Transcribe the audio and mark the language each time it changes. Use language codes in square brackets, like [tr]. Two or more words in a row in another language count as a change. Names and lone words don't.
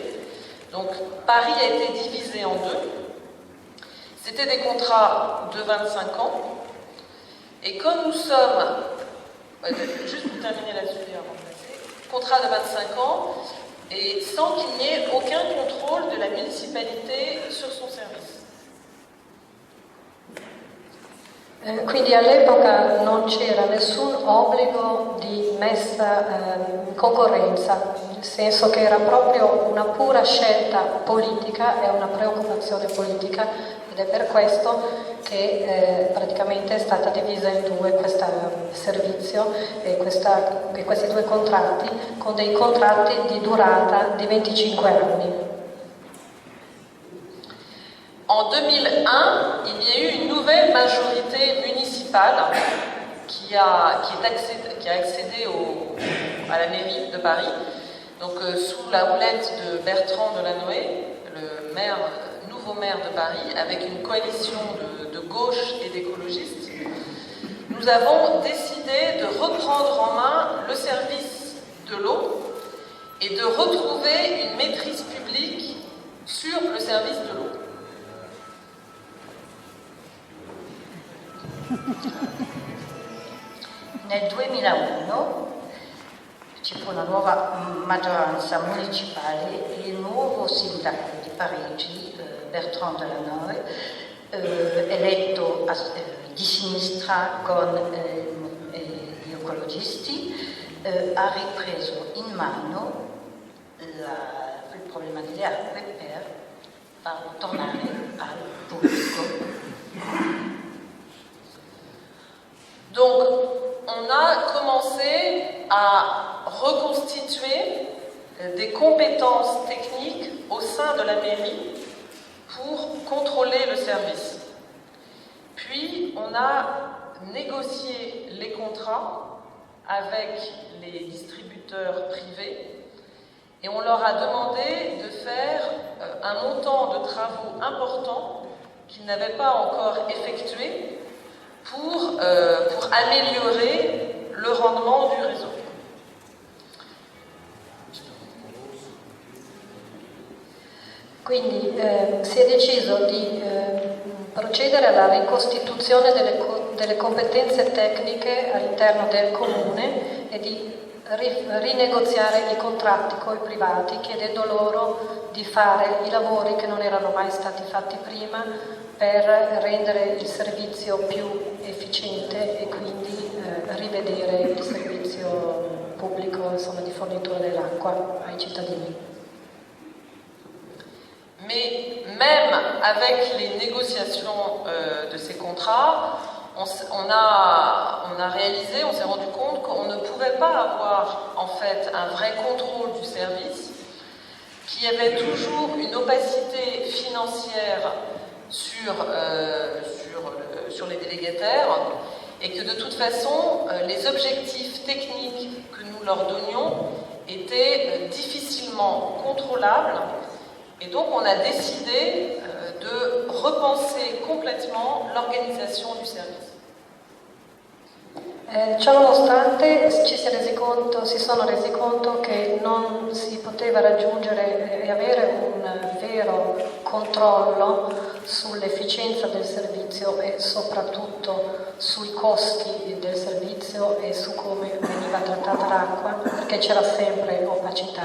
[fr] Donc, Paris a été divisé en 2. C'était des contrats de 25 ans. Et quand nous sommes, juste pour terminer là-dessus, contrat de 25 ans, et sans qu'il n'y ait aucun contrôle de la municipalité sur son service. [it] Quindi all'epoca non c'era nessun obbligo di messa in concorrenza, nel senso che era proprio una pura scelta politica e una preoccupazione politica, ed è per questo che praticamente è stata divisa in 2 questo servizio e questi 2 contratti, con dei contratti di durata di 25 anni. [fr] En 2001, il y a eu une nouvelle majorité municipale qui a accédé à la mairie de Paris, donc sous la houlette de Bertrand Delanoë, le nouveau maire de Paris, avec une coalition de gauche et d'écologistes. Nous avons décidé de reprendre en main le service de l'eau et de retrouver une maîtrise publique sur le service de l'eau. [it] Nel 2001 ci fu una nuova maggioranza municipale e il nuovo sindaco di Parigi, Bertrand Delanoë, eletto di sinistra con gli ecologisti, ha ripreso in mano il problema delle acque per farlo tornare al pubblico. [fr] Donc, on a commencé à reconstituer des compétences techniques au sein de la mairie pour contrôler le service. Puis, on a négocié les contrats avec les distributeurs privés et on leur a demandé de faire un montant de travaux important qu'ils n'avaient pas encore effectué pour améliorer le rendement du réseau. [it] Quindi si è deciso di procedere alla ricostituzione delle competenze tecniche all'interno del comune e di rinegoziare i contratti con i privati, chiedendo loro di fare i lavori che non erano mai stati fatti prima per rendere il servizio più efficiente e quindi rivedere il servizio pubblico, insomma, di fornitura dell'acqua ai cittadini. [fr] Mais même avec les négociations de ces contrats, on a réalisé, on s'est rendu compte qu'on ne pouvait pas avoir en fait un vrai contrôle du service, qu'il y avait toujours une opacité financière sur les délégataires et que de toute façon les objectifs techniques que nous leur donnions étaient difficilement contrôlables. Et donc on a décidé de repenser complètement l'organisation du service. [it] Ciononostante si sono resi conto che non si poteva raggiungere e avere un vero controllo sull'efficienza del servizio e soprattutto sui costi del servizio e su come veniva trattata l'acqua, perché c'era sempre opacità.